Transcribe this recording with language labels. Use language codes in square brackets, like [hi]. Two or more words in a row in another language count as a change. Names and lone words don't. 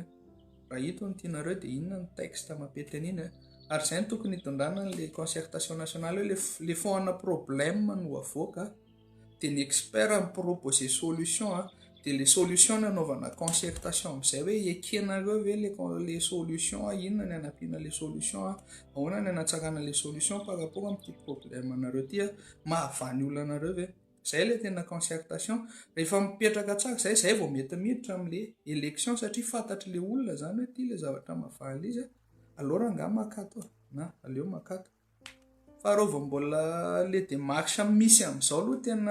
[mg] raha ito ny tianareo dia inona ny texte mapety an'iny ary zay ny tokony hitondrana le [fr] concertation nationale [mg] hoe le foana problème no avoaka dia ny expert mipropose solution dia le solution nanaovana concertation amin'izay hoe ekenareo ve le solution inona ny anampiana le solution ahoana ny anatsarana le solution [fr] par rapport [mg] amin'ity problème anareo ty mahavany olonanareo ve zay le tena concertation rehefa mipetraka tsara zay vao mety miditra amin'le élection satria fantatry le olona zany hoe ty le zavatra mahavaly izy alors anga makato na aleo makato fa reo vao mbola le démarche misy amin'izao aloha tena